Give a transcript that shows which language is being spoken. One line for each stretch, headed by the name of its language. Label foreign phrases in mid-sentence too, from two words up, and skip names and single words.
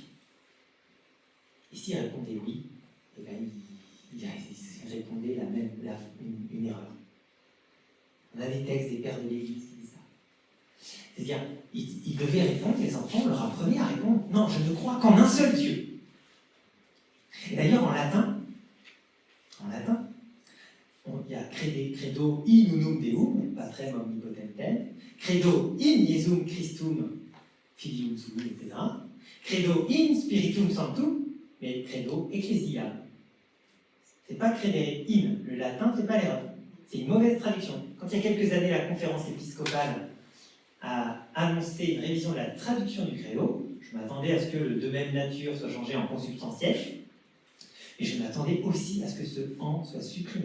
French: Et s'ils répondaient oui, eh bien, ils répondaient une erreur. On a des textes des pères de l'Église qui disent ça. C'est-à-dire, ils devaient répondre, les enfants leur apprenaient à répondre « Non, je ne crois qu'en un seul Dieu ».
Latin: Et credo in unum Deum, patrem omnipotentem, credo in Iesum Christum filium sui, etc. Credo in Spiritum Sanctum, mais credo ecclesiam.
French: C'est pas
Latin: credere in,
French: le latin fait pas l'erreur. C'est une mauvaise traduction. Quand il y a quelques années, la conférence épiscopale a annoncé une révision de la traduction du credo, je m'attendais à ce que le de même nature soit changé en consubstantiel, et je m'attendais aussi à ce que ce en soit supprimé.